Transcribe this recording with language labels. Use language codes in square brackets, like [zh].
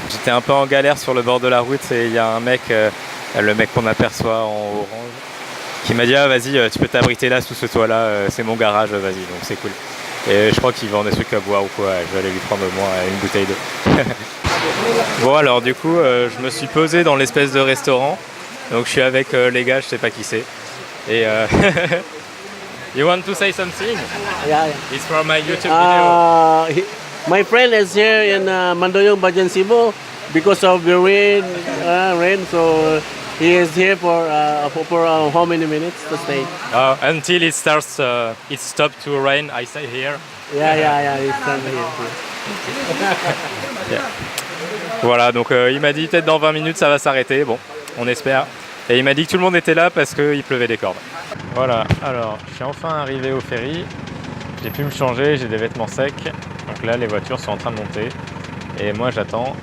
[fr] J'étais un peu en galère sur le bord de la route et il y a un mec, le mec qu'on aperçoit en orange, qui m'a dit ah vas-y tu peux t'abriter là sous ce toit là, c'est mon garage, vas-y, donc c'est cool. Et je crois qu'il vend des trucs à boire ou quoi, je vais aller lui prendre au moins une bouteille d'eau. Bon alors du coup je me suis posé dans l'espèce de restaurant Donc je suis avec les gars, je sais pas qui c'est. [en] Et you want to say something? Yeah, yeah. It's from my YouTube video. My friend is here in Mandoyong, Bajan Cebu because of the rain. So he is here for how many minutes to stay? Until it stopped to rain, I stay here. Yeah. He's coming here. Yeah. [fr] Voilà, donc il m'a dit peut-être dans 20 minutes ça va s'arrêter, bon, on espère. Et il m'a dit que tout le monde était là parce qu'il pleuvait des cordes. Voilà, alors je suis enfin arrivé au ferry, j'ai pu me changer, j'ai des vêtements secs. Donc là les voitures sont en train de monter et moi j'attends.